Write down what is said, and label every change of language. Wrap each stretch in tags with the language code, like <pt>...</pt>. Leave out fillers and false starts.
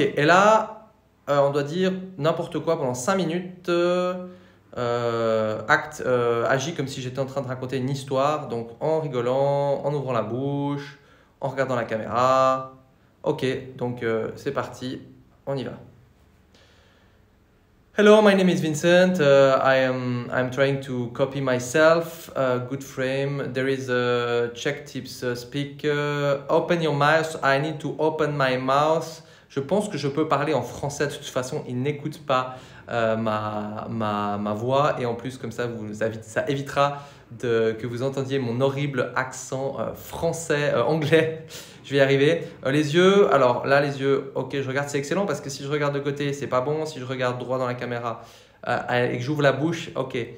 <fr>Et là, on doit dire n'importe quoi pendant 5 minutes. Agis comme si j'étais en train de raconter une histoire, donc en rigolant, en ouvrant la bouche, en regardant la caméra. Ok, donc c'est parti, on y va.</fr> <en>Hello, my name is Vincent. I'm trying to copy myself. Good frame. There is a check tips speaker. Open your mouth. I need to open my mouth.</en> <fr>Je pense que je peux parler en français. De toute façon, il n'écoute pas ma voix. Et en plus, comme ça, ça évitera que vous entendiez mon horrible accent anglais. Je vais y arriver. Les yeux, alors là, les yeux, ok, je regarde, c'est excellent parce que si je regarde de côté, c'est pas bon. Si je regarde droit dans la caméra et que j'ouvre la bouche, ok.</fr>